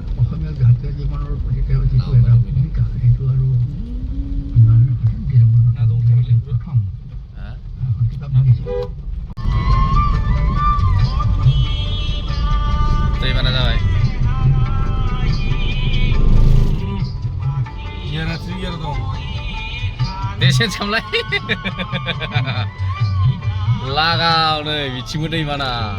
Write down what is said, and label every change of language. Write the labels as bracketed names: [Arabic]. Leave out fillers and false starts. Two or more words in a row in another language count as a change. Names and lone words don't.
[Assamese] অসমীয়া জাতীয় জীৱনৰ প্ৰতি তেওঁৰ যিটো এটা ভূমিকা সেইটো আৰু প্ৰথম কিতাপ লিখিছিল [Bodo] दैबाना जाबाय यार दं देसेन सामलाय लागाव नै बिथिंबो दैबाना